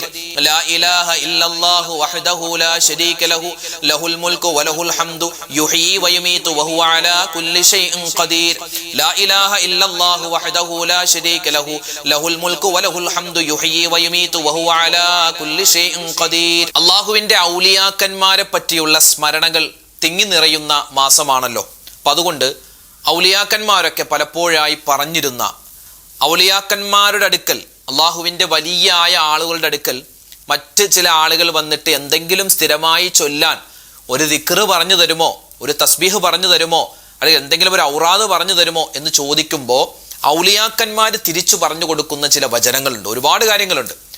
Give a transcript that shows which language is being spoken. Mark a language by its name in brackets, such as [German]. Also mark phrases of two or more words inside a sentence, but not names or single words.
[Arabic] لا إله إلا الله وحده لا شريك له له الملك وله الحمد يحيي ويميت وهو على كل شيء قدير. لا إله إلا الله وحده لا شريك له له الملك وله الحمد يحيي ويميت وهو على كل شيء قدير. [Malayalam] അല്ലാഹുവിന്റെ ഔലിയാക്കന്മാരെ പറ്റിയുള്ള സ്മരണകൾ തിങ്ങി നിറയുന്ന മാസമാണല്ലോ. അപ്പം അതുകൊണ്ട് ഔലിയാക്കന്മാരൊക്കെ പലപ്പോഴായി പറഞ്ഞിരുന്ന ഔലിയാക്കന്മാരുടെ അടുക്കൽ, അള്ളാഹുവിൻ്റെ വലിയായ ആളുകളുടെ അടുക്കൽ മറ്റ് ചില ആളുകൾ വന്നിട്ട് എന്തെങ്കിലും സ്ഥിരമായി ചൊല്ലാൻ ഒരു ദിക്റ് പറഞ്ഞു തരുമോ, ഒരു തസ്ബീഹ് പറഞ്ഞു തരുമോ, അല്ലെങ്കിൽ എന്തെങ്കിലും ഒരു ഔറാദ് പറഞ്ഞു തരുമോ എന്ന് ചോദിക്കുമ്പോൾ ഔലിയാക്കന്മാർ തിരിച്ചു പറഞ്ഞു കൊടുക്കുന്ന ചില വചനങ്ങളുണ്ട്, ഒരുപാട് കാര്യങ്ങളുണ്ട്.